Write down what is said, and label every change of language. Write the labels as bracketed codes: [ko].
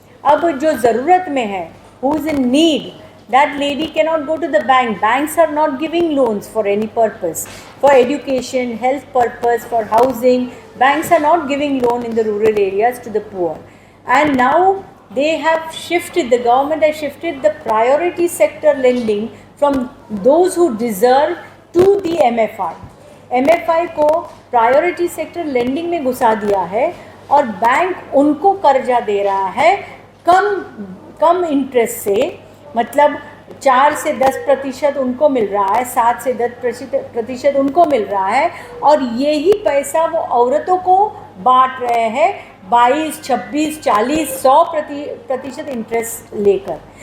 [hi] अब जो ज़रूरत में है, [en] Who is in need, that lady cannot go to the bank. Banks are not giving loans for any purpose, for education, health purpose, for housing. Banks are not giving loan in the rural areas to the poor. And now they have shifted, the government has shifted the priority sector lending from those who deserve to the MFI. [hi] MFI को priority sector lending में घुसा दिया है और bank उनको कर्जा दे रहा है कम इंटरेस्ट से, मतलब 4 से 10% उनको मिल रहा है, 7 से 10% उनको मिल रहा है, और यही पैसा वो औरतों को बांट रहे हैं 22, 26, 40, 100% इंटरेस्ट लेकर।